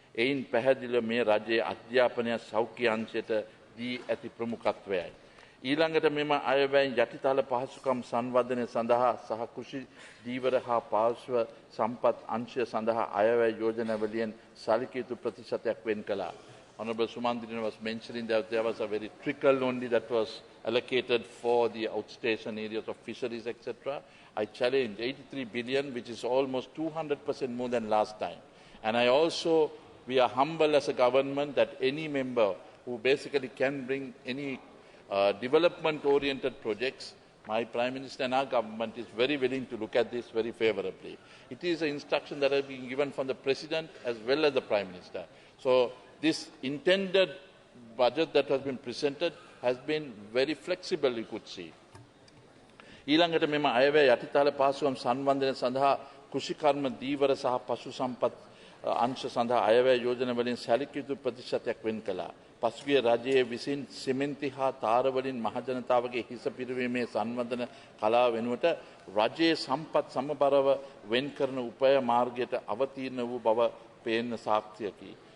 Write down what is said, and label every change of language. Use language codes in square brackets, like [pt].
[si] එයින් පැහැදිලිව මේ රජයේ අධ්‍යාපනය සෞඛ්‍ය අංශයට දී ඇති ප්‍රමුඛත්වයයි. ඊළඟට මෙම අයවැයෙන් යටිතල පහසුකම් සංවර්ධනය සඳහා සහ කෘෂි දීවර හා පාර්ශ්ව සම්පත් අංශය සඳහා අයවැය යෝජනාවලියෙන් සැලකිය යුතු ප්‍රතිශතයක් වෙන් කළා. [en] Honorable Sumandrina was mentioning that there was a very trickle only that was allocated for the outstation areas of fisheries, etc. I challenge 83 billion, which is almost 200% more than last time. And we are humble as a government that any member who basically can bring any development-oriented projects, my Prime Minister and our government is very willing to look at this very favourably. It is an instruction that has been given from the President as well as the Prime Minister. So this intended budget that has been presented has been very flexible, you could see. [si] ඊළඟට මෙම අයවැය යටිතල පාසුකම් සංවර්ධනය සඳහා කෘෂිකර්ම දීවර සහ පශු සම්පත් අංශ සඳහා අයවැය යෝජනා වලින් සැලකිය යුතු ප්‍රතිශතයක් වෙන් කළා. පසුගිය රජයේ විසින් සිමෙන්ති හා තාර වලින් මහජනතාවගේ හිස පිරවීමේ සංවර්ධන කලාව වෙනුවට රජයේ සම්පත් සමබරව වෙන් කරන උපය මාර්ගයට අවතීර්ණ වූ බව පේන සාක්ෂියකි.